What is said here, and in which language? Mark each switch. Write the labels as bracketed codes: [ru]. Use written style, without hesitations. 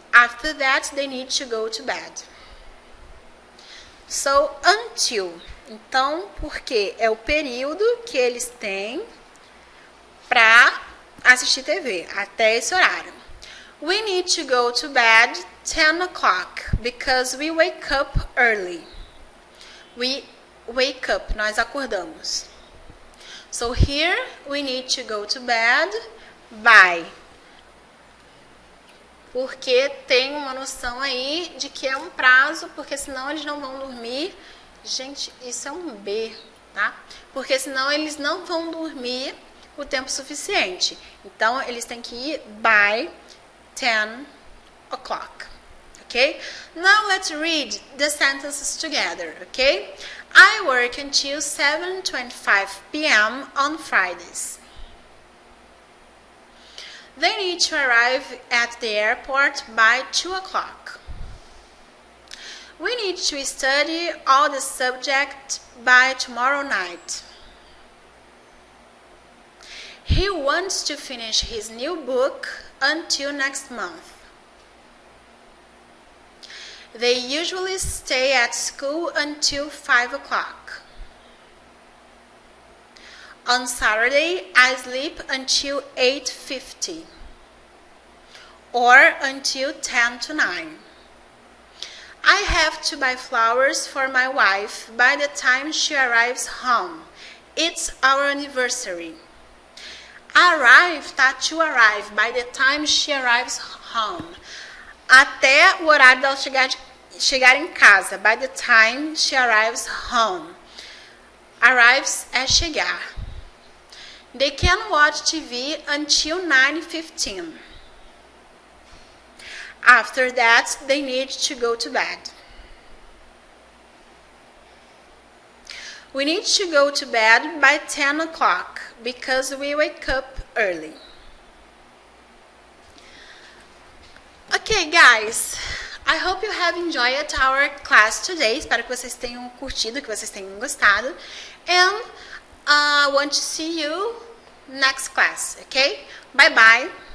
[en] After that, they need to go to bed. So, until. [pt] Então, porque é o período que eles têm para assistir TV, até esse horário. [en] We need to go to bed 10 o'clock because we wake up early. We wake up, [pt] nós acordamos. [en] So here we need to go to bed by. [pt] Porque tem uma noção aí de que é um prazo, porque senão eles não vão dormir. Gente, isso é um B, tá? Porque senão eles não vão dormir o tempo suficiente. Então, eles têm que ir [en] by 10 o'clock. Okay? Now let's read the sentences together, okay? I work until 7:25 p.m. on Fridays. They need to arrive at the airport by 2 o'clock. We need to study all the subjects by tomorrow night. He wants to finish his new book until next month. They usually stay at school until 5 o'clock. On Saturday, I sleep until 8:50 or until 10 to 9. I have to buy flowers for my wife by the time she arrives home. It's our anniversary. Arrive, tá? To arrive, by the time she arrives home. [pt] até o horário dela chegar em casa. [en] By the time she arrives home. [pt] Arrives é chegar. [en] They can watch TV until 9:15. After that, they need to go to bed. We need to go to bed by 10 o'clock because we wake up early. Okay, guys. I hope you have enjoyed our class today. [pt] Espero que vocês tenham curtido, que vocês tenham gostado. [en] And I want to see you next class, okay? Bye bye.